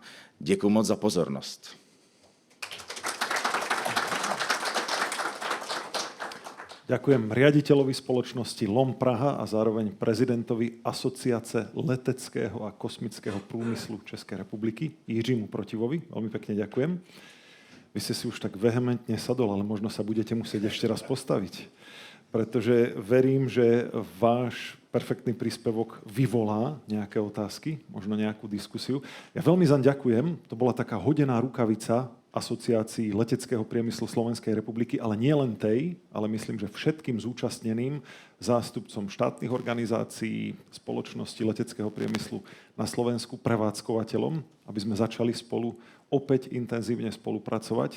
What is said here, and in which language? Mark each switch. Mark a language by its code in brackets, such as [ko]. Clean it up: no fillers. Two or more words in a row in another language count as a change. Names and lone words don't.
[cs] Děkuji moc za pozornost. [sk] Ďakujem riaditeľovi spoločnosti LOM Praha a zároveň prezidentovi Asociace leteckého a kosmického průmyslu Českej republiky Jiřímu Protivovi. Veľmi pekne ďakujem. Vy ste si už tak vehementne sadol, ale možno sa budete musieť ešte raz postaviť, pretože verím, že váš perfektný príspevok vyvolá nejaké otázky, možno nejakú diskusiu. Ja veľmi zaň ďakujem, to bola taká hodená rukavica Asociácii leteckého priemyslu Slovenskej republiky, ale nie len tej, ale myslím, že všetkým zúčastneným zástupcom štátnych organizácií, spoločnosti leteckého priemyslu na Slovensku, prevádzkovateľom, aby sme začali spolu opäť intenzívne spolupracovať.